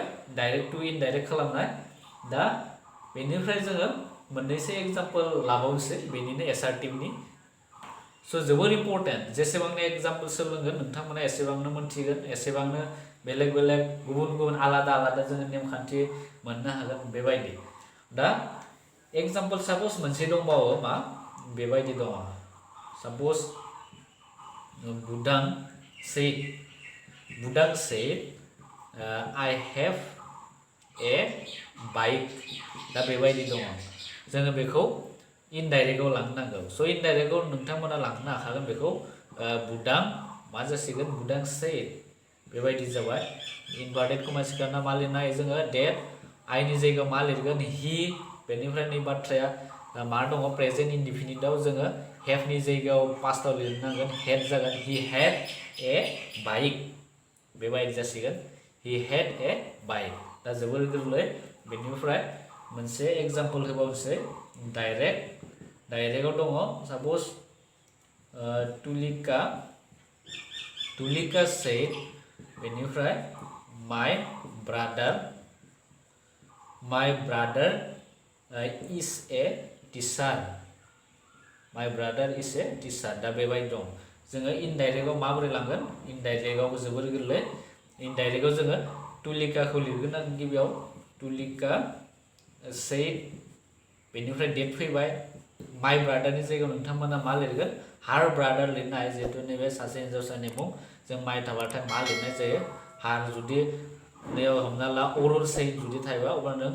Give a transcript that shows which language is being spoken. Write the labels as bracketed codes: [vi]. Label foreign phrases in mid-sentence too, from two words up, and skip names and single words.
[en] direct to indirect [brx] खालामनाय दा बेनिफ्राय जोङो मोननैसो एग्जाम्पल लाबावनोसै बेनिनो एसार्टिभनि स' जोबोर इम्परटेन्ट जेसेबांनो एग्जाम्पल सोलोंगोन नोंथांमोना एसेबांनो मोनथिगोन एसेबांनो बेलेग बेलेग गुबुन गुबुन आलादा आलादा जोङो नेमखान्थि मोननो हागोन बेबायदि दा एग्जाम्पल साप'ज मोनसे दंबावो मा बेबायदि दङ साप'ज बुदां सेड [en] I have a bike [brx] दा बेबायदि दङ जोङो बेखौ इनडाइरेक्टआव लांनांगौ स' इनडाइरेक्टआव नोंथांमोना लांनो हाखागोन बेखौ बुदां मा जासिगोन बुदां सेड बेबायदि जाबाय [en] inverted commas [brx] सोना मा लिरनो हायो जोङो डेट आइनि जायगायाव मा लिरगोन हि बेनिफ्राय नै बाथ्राया मा दङ [en] present indefiniteआव [brx] जोङो हेभनि जायगायाव पास्टआव लिरनांगोन हेड जागोन [en] he had a bike [brx] बेबायदि जासिगोन [en] he had a bike [brx] दा जोबोर गोरलै बेनिफ्राय मोनसे एग्जाम्पल होबावनोसै डाइरेक्टआव दङ साप'ज तुलिका said बेनिफ्राय [en] my brother is a teacher. My brother is a teacher. [brx] दा बेबायदि दं जोङो इनडाइरेक्टआव माबोरै लांगोन इनडाइरेक्टआव जोबोर गोरलै इनडाइरेक्टआव जोङो तुलिकाखौ लिरगोन आरो गिबियाव तुलिका said बेनिफ्राय डेट फैबाय [en] my brotherनि [brx] जायगायाव नोंथांमोना मा लिरगोन [en] her brother [brx] लिरनो हायो जिहेतु नैबे सासे हिन्जावसानि मुं जों माय थाबाथाय मा लिरनाय जायो हार जुदि नैयाव हमना ला अरल said जुदि थायोबा अब्ला नों